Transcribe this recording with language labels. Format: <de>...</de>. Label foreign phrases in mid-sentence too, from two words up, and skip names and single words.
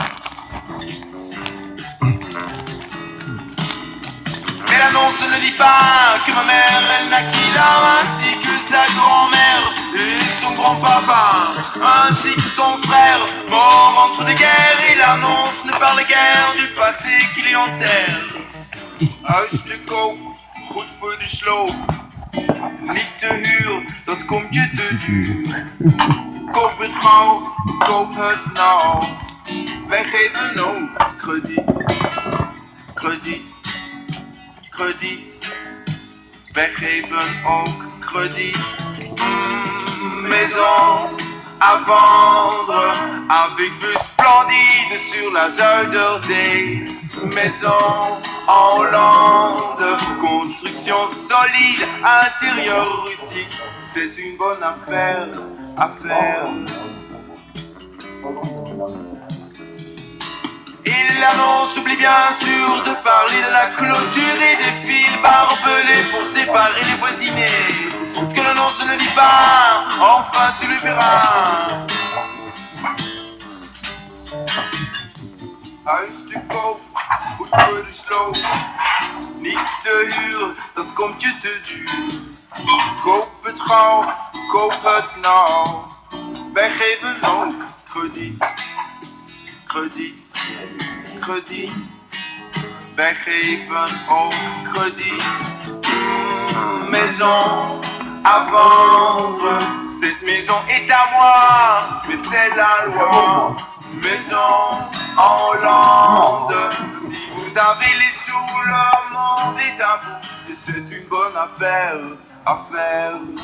<fr>Mais l'annonce ne dit pas que ma mère, elle naquit là, ainsi que sa grand-mère et son grand-papa, ainsi que son frère, mort entre deux guerres. Et l'annonce ne parle guère du passé qu'il y enterre.</fr> <nl>Als je koopt, goed voor de sloop. Niet te huur, dat komt je te duur. Koop het gauw, koop het nou. Wij geven ook krediet, krediet, krediet. Wij geven ook krediet.</nl> <fr>Maison à vendre avec vue splendide sur la Zuiderzee. Maison en Hollande, construction solide, intérieur rustique. C'est une bonne affaire à faire. Et l'annonce oublie bien sûr de parler de la clôture et des fils barbelés pour séparer les voisinés. Ce que l'annonce ne dit pas, enfin tu le verras.</fr> <nl>Als je koopt, goed voor de sloop. Niet te huur, dat komt je te duur. Koop het gauw, koop het nou. Wij geven ook krediet, krediet, krediet. Wij geven ook krediet.</nl> <fr>Maison à vendre, cette maison est à moi, mais c'est la loi. Maison en Hollande, si vous avez les sous, le monde est à vous. Et c'est une bonne affaire à faire.</fr>